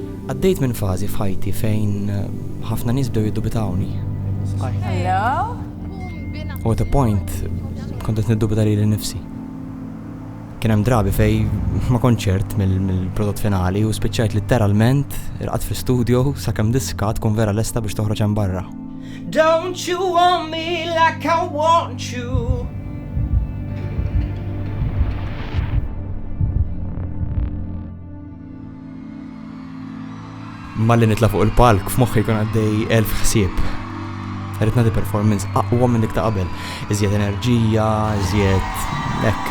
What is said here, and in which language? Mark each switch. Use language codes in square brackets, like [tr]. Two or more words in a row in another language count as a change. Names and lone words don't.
[mt] Għaddejt minn fażi f'ħajti fejn ħafna nies bdew jiddubitawni. [en] Hello? [mt] U [en] at a point [mt] kont qed niddubita lili nnifsi. Kien hemm drabi fej ma konċert mill-prodott finali u spiċċajt litteralment irqad fl-studio sakemm diska tkun vera lesta biex toħroġ hemm barra. [en] Don't you want me like I want you? [mt] Malli nitla fuq il-palk f'moħħi jkun għaddej 1000 ħsieb. Rrid nagħti performance aqwa minn dik ta' qabel, iżjed enerġija, iżjed hekk.